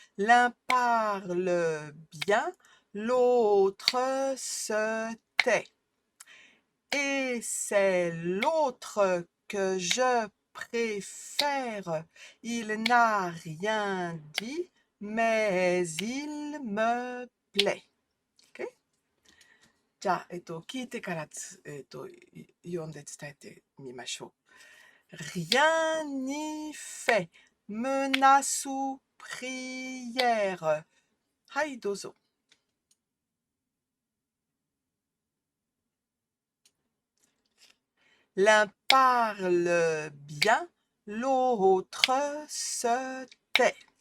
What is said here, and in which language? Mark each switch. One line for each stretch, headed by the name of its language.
French: L'un parle bien, l'autre se tait. Et c'est l'autre que je préfère. Il n'a rien dit, mais il me plaît.
English: OK?
Japanese: じゃあ、聞いてから読んで伝えてみましょう。
French: Rien n'y fait, menace ou prière.
Japanese: はい、どうぞ。
French: L'un parle bien, l'autre se tait.